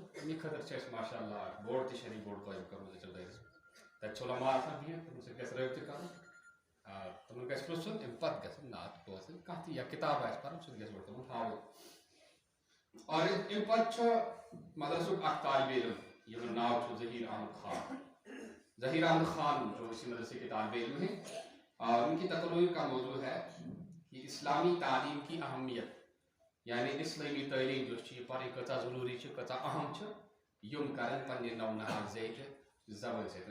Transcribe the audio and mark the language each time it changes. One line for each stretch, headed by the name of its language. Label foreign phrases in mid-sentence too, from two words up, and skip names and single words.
Kashmiri: اَمہِ خٲطرٕ چھِ اَسہِ ماشاء اللہ بوڑ تہِ شریف بوڑ قٲیِم کوٚرمُت أکِس دٲیرس تَتہِ چھُ علما آسان بِہِتھ تِمن سۭتۍ گژھِ رٲبطہٕ کَرُن. تِمن گژھِ پرٛژھُن اَمہِ پتہٕ گژھن نعت بوزٕنۍ. کانٛہہ تہِ یا کِتاب آسہِ پرُن سُہ تہِ گژھِ گۄڈٕ تِمن ہاوُن. اور اَمہِ پتہٕ چھُ مدرسُک اکھ طالب علم یِمن ناو چھُ ظہیٖر احمد خان.
Urdu: ظہیٖر احمد خان جو اسی مدرسے کے طالب علم ہیں اور ان کی تقریر کا موضوع ہے کہ اسلامی تعلیم کی اہمیت یعنی اسلامی تعلیم جو یہ
Kashmiri: پرٕنۍ کۭژاہ ضروٗری چھِ کۭژاہ اہم چھِ یِم کرن پننہِ نونہال زیٹھِ زبٲنۍ سۭتۍ.